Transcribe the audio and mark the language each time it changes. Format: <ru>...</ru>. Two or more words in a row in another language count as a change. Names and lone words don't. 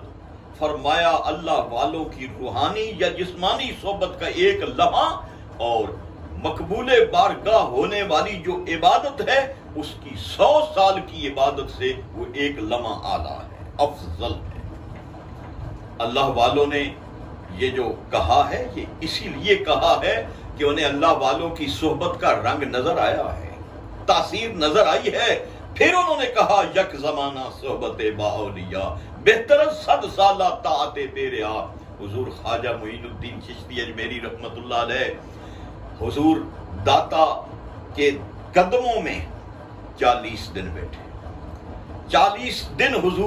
<ur>فرمایا اللہ والوں کی روحانی یا جسمانی صحبت کا ایک لمحہ اور مقبول بارگاہ ہونے والی جو عبادت ہے اس کی 100 سال کی عبادت سے وہ ایک لمحہ اعلیٰ ہے، افضل ہے۔ اللہ والوں نے یہ جو کہا ہے یہ اسی لیے کہا ہے کہ انہیں اللہ والوں کی صحبت کا رنگ نظر آیا ہے، تاثیر نظر آئی ہے۔ پھر انہوں نے کہا</ur> <fa>یک زمانہ صحبت با اولیاء بہتر 100 سالہ طاعت بے ریا۔</fa> <ur>حضور خواجہ معین الدین چشتی اجمیری رحمت اللہ علیہ حضور داتا کے قدموں میں 40 دن بیٹھے، 40 دن حضور</ur>